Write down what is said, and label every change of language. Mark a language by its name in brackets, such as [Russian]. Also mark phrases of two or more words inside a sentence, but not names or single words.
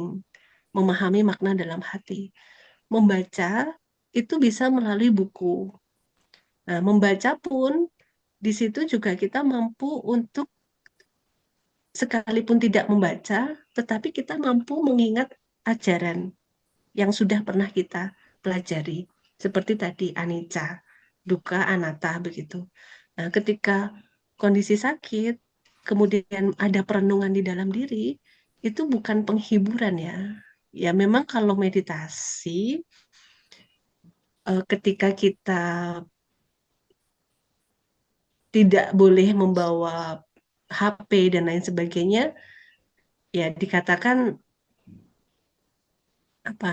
[Indonesian] Memahami makna dalam hati. Membaca itu bisa melalui buku. Nah, membaca pun di situ juga kita mampu untuk sekalipun tidak membaca, tetapi kita mampu mengingat ajaran yang sudah pernah kita pelajari. Seperti tadi [Pali] anicca, dukkha, anatta [Indonesian] begitu. Nah, ketika kondisi sakit, kemudian ada perenungan di dalam diri, itu bukan penghiburan ya. Ya memang kalau meditasi, ketika kita tidak boleh membawa HP dan lain sebagainya, ya dikatakan apa?